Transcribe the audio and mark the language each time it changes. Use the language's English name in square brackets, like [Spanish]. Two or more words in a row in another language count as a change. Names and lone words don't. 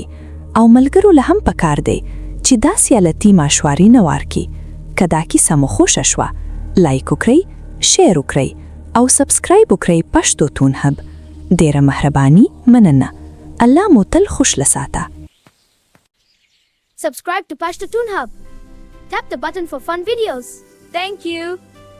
[Pashto] او ملګرو له هم پکار دی چې داسې حالتي ماشواري نه ورکړي. که دا کیسه مو خوښه شوه، لایک وکړئ، شیر وکړئ او سبسکرایب وکړئ پښتو تون هب. ډیره مهرباني، مننه. الله مو تل خوش لساته. [English] Subscribe to Pashto Toon Hub. Tap the button for fun videos. Thank you.